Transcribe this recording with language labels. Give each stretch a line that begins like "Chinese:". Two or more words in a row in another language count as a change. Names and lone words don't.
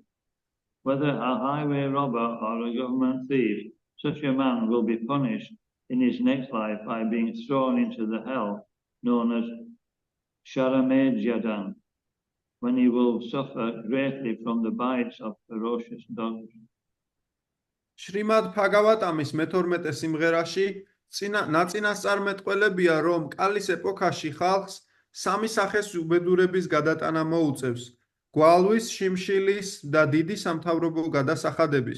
English: Whether a highway robber or a government thief, such a man will be punished in his next life by being thrown into the hell known as Shrimad-bhagavatami, when he will suffer greatly from the bites of ferocious dogs.
Georgian: შრიმად-ბჰაგავატამის მე-12 სიმღერაში ნაწინასწარმეტყველებია, რომ კალის ეპოქაში ხალხს სამი სახეს უბედურების გადატანა მოუწევს: გვალვის, შიმშილის და დიდი სამთავრობო გადასახადების.